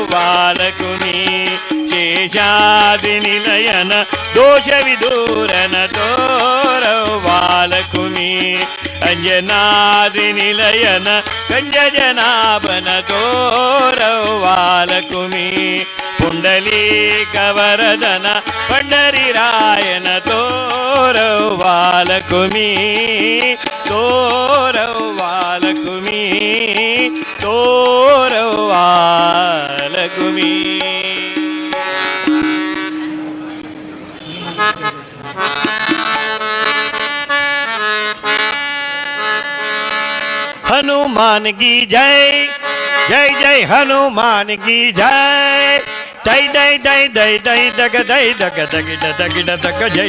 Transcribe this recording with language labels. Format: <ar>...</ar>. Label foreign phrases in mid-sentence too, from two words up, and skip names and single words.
<kn>ಬಾಲಕುಮಿ ಶೇಷಾದ್ರಿ ನಿಲಯನ ದೋಷ ವಿದೂರನ ತೋರವು ಬಾಲಕುಮಿ ಅಂಜನಾದ್ರಿ ನಿಲಯನ ಕಂಜನಾಭನ ತೋರವು ಬಾಲಕುಮಿ ಪುಂಡಲೀಕ ವರದನ ಪಂಡರಿರಾಯನ ತೋರವು ಬಾಲಕುಮಿ ತೋರವು ಬಾಲಕುಮಿ ತೋರವು ಬಾಲಕುಮಿ</kn> <hi>हनुमान की जय जय जय हनुमान की जय दई दई दई दई दई दग दई दग दग दग दग जय</hi>